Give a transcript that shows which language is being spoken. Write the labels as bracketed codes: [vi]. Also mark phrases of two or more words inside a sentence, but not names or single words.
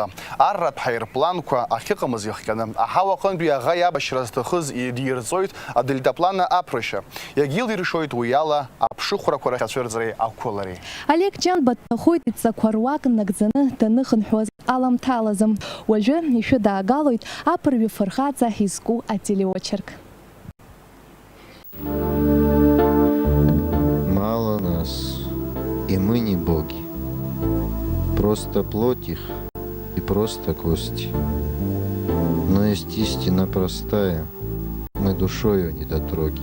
[ab] Арратә ҳаирпланқәа ахьыҟамыз иахҟьаны, аҳауа аҟынтәи аӷа иабашьра зҭахыз идирҵоит адельтаплана аԥрышьа. Иагьилиршоит уи ала аԥшыхәрақәа рахь ацәырҵреи ақәылареи. Олег Ҷанба дҭахоит ицақәа руак нагӡаны даныхынҳәуаз аламҭалазы. Уажәы ишәы даагалоит аԥырҩы фырхаҵа изку ателеочерк. [ru] Мало нас, и мы не боги. Просто плоть их и просто кости. Но есть истина простая, мы душою недотроги.